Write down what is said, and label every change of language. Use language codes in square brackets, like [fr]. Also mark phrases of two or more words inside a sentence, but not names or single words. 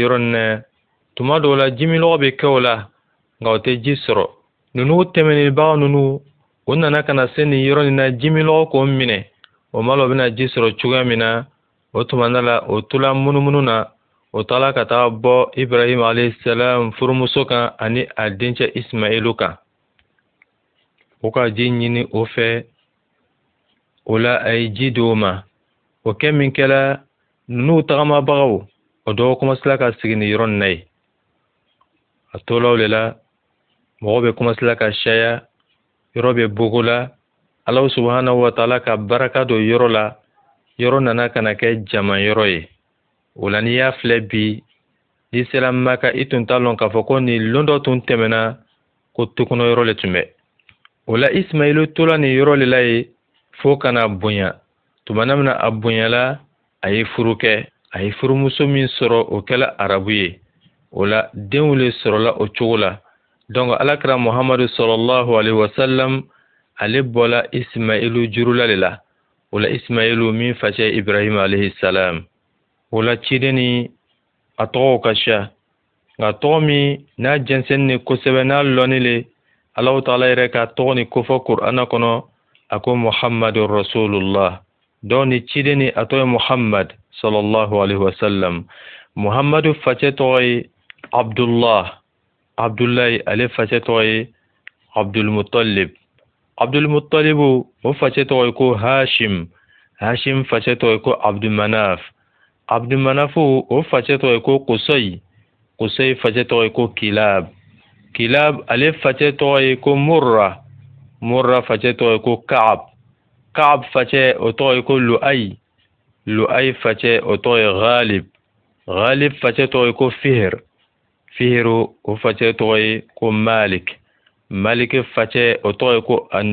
[bm] yɔrɔ nin na tuma dɔw la jiminɔgɔ bɛ kɛ o la nka o tɛ ji sɔrɔ ninnu tɛmɛnibaga ninnu o nana ka na se nin yɔrɔ nin na jiminɔgɔ k'o minɛ o ma la o bɛna ji sɔrɔ cogoya min na o tuma la o tola munumunu na o taala ka taa bɔ Ibrahim [ar] عليه السلام [bm] furumuso kan ani a dencɛ Ismailu kan o ka ji ɲini o fɛ o la a ye ji di o ma o kɛ min kɛla ninnu tagamabagaw o dɔw commencera ka sigi nin yɔrɔ nin na ye a tola o de la mɔgɔ bɛ commencera ka caya yɔrɔ bɛ bogo la [ar] الله سبحانه وتعالى [bm] ka baraka don yɔrɔ la yɔrɔ nana ka na kɛ jama yɔrɔ ye o la n'i y'a filɛ bi n'i sera Maka i tun t'a lɔn k'a fɔ ko nin lon dɔ tun tɛmɛna ko tukɔnɔ yɔrɔ le tun bɛ o la Ismailu tola nin yɔrɔ le la ye fo kana bonya tumana min na a bonyala a ye furu kɛ a ye furumuso min sɔrɔ o kɛla arabu ye o la denw le sɔrɔla o cogo la donc alakira Muhammadu [ar] صلى الله عليه وسلم [bm] ale bɔla Ismailu jurula le la o la Ismailu min facɛ Ibrahim [ar] عليه السلام [bm] o la ciden ni a tɔgɔw ka ca nka tɔgɔ min n'a jɛnsɛnni ni kosɛbɛ n'a lɔnni le [ar] الله تعالى [bm] yɛrɛ ka tɔgɔ ni kofɔ Kur'ana kɔnɔ a ko [ar] محمد رسول الله [bm] donc ni ciden ni a tɔgɔ ye Muhammad [ar] صلى الله عليه وسلم [bm] Muhammadu facɛ tɔgɔ ye Abdullahi ale facɛ tɔgɔ ye Abdulmuttalib Abdulmuttalibu o facɛ tɔgɔ ye ko Hashim facɛ tɔgɔ ye ko Abdumanafu o facɛ tɔgɔ ye ko Qusay facɛ tɔgɔ ye ko Kilab ale facɛ tɔgɔ ye ko Murra facɛ tɔgɔ ye ko Ka'ab facɛ o tɔgɔ ye ko Lu'ay facɛ o tɔgɔ ye Ghalib facɛ tɔgɔ ye ko Fihiru o facɛ tɔgɔ ye ko Malik facɛ o tɔgɔ ye ko